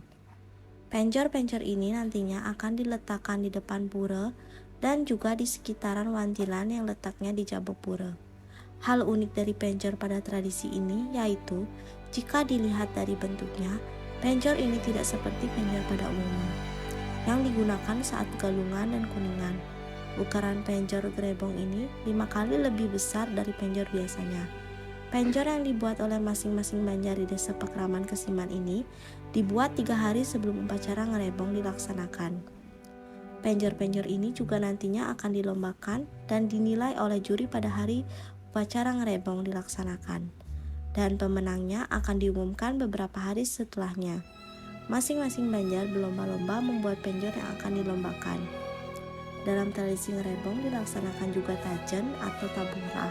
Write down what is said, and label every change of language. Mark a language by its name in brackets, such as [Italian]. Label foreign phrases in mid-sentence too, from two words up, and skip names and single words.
[Indonesian] Penjor-penjor ini nantinya akan diletakkan di depan pura dan juga di sekitaran wantilan yang letaknya di Jabok Pura. Hal unik dari penjor pada tradisi ini yaitu jika dilihat dari bentuknya, penjor ini tidak seperti penjor pada umumnya yang digunakan saat Galungan dan Kuningan. Ukuran penjor ngerebong ini 5 kali lebih besar dari penjor biasanya. Penjor yang dibuat oleh masing-masing banjar di Desa Pakraman Kesiman ini dibuat 3 hari sebelum upacara ngerebong dilaksanakan. Penjor-penjor ini juga nantinya akan dilombakan dan dinilai oleh juri pada hari upacara ngerebong dilaksanakan. Dan pemenangnya akan diumumkan beberapa hari setelahnya. Masing-masing banjar berlomba-lomba membuat penjor yang akan dilombakan. Dalam tradisi ngerebong dilaksanakan juga tajen atau tabung-rah.